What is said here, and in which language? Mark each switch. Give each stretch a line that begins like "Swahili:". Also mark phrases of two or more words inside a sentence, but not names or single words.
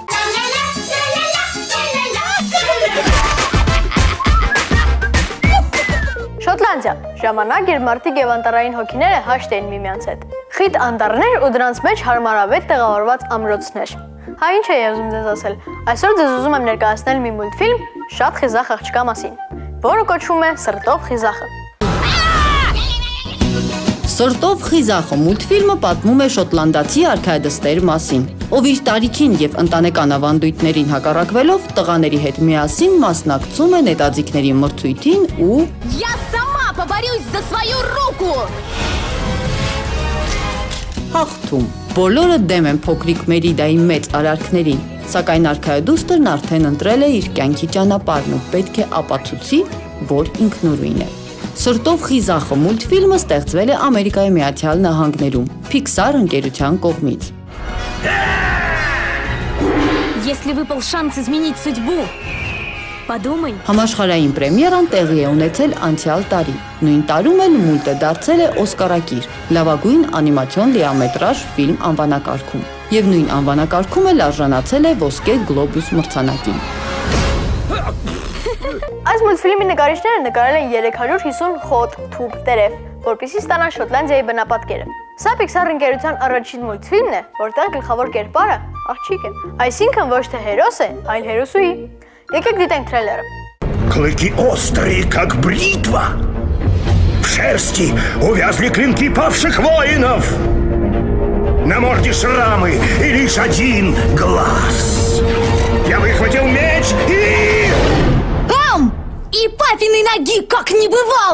Armenian: Շոտլանդիա, ժամանակ, երբ մարդիկ և անտառային հոգիները հաշտ էին միմյանց հետ։ Խիտ անտառներ ու դրանց մեջ հարմարավետ տեղավորված ամրոցներ։ Հա ինչ է ուզում ձեզ ասել, այսօր ձեզ ուզում եմ ներկայացնել մի մուլտֆիլմ շատ խիզախ աղջկա մասին, որը կոչվում է Սրտով խիզախը։ Սրտով խիզախը մուլտֆիլմը պատմում է շոտլանդացի արքայադստեր մասին, ով իր տարիքին և ընտանեկան ավանդույթներին հակառակվելով տղաների հետ միասին մասնակցում է նետաձիգների մրցույթին ու
Russian: Я сама поборюсь за свою руку!
Armenian: հաղթում։ Բոլորը դեմ են փոքրիկ Մերիդայի մեծ արարքներին, սակայն արքայադուստրն արդեն ընտրել է իր կյանքի ճանապարհն ու պետք է ապացուցի, որ ինքնուրույն է։ Սրտով խիզախը մուլտֆիլմը ստեղծվել է Ամերիկայի Միացյալ Նահանգներում Pixar ընկերության կողմից։
Russian: Если выпал шанс изменить судьбу, подумай.
Armenian: Համաշխարհային պրեմիերան տեղի է ունեցել անցյալ տարի։ Նույն տարում էլ մուլտը դարձել է Օսկարակիր լավագույն անիմացիոն լիամետրաժ ֆիլմ անվանակարգում եւ նույն անվանակարգում էլ արժանացել է ոսկե գլոբուս մրցանակին։ Այս մուլտֆիլմի նկարիչները նկարել են 350 խոտ թուփ տերև, որպեսզի ստանան Շոտլանդիայի բնապատկերը։ Սա Pixar ընկերության առաջին մուլտֆիլմն է, որտեղ գլխավոր կերպարը աղջիկ է, այսինքն ոչ թե հերոս է, այլ հերոսուհի։ Եկեք դիտենք թրեյլերը։
Russian: Клыки острые, как бритва. В шерсти увязли клинки павших воинов. На морде шрамы и лишь один глаз. Я выхватил меч и... И папиной ноги как не бывало!